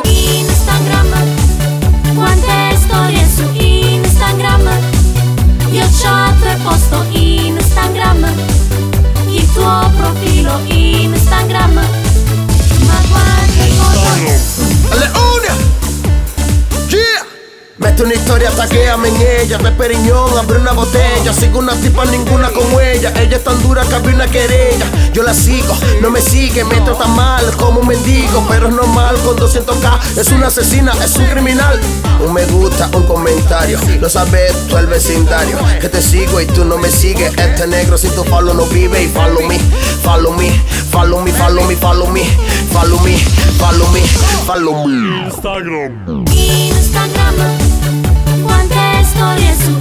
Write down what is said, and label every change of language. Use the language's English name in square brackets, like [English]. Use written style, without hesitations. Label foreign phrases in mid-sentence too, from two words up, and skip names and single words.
[Italian] Instagram, quante storie su Instagram. Io chat e posto Instagram, il tuo profilo Instagram. Ma quante foto Leone! [English] Yeah! [Spanish] Mete una historia, taguéame en ella. De Periñón, abre una botella. Sigo una tipa, ninguna como ella. Ella es tan dura que abre una querella. Yo la sigo, no me sigue, me trata mal como un mendigo. Pero es normal con 200k. Es una asesina, es un criminal. Un me gusta, un comentario. Lo sabes tú el vecindario. Que te sigo y tú no me sigues. Este negro sin tu follow no vive. [English] Y follow me, follow me, follow me, follow me, follow me, follow me, follow me, follow me. [Italian] Instagram, Instagram, quante storie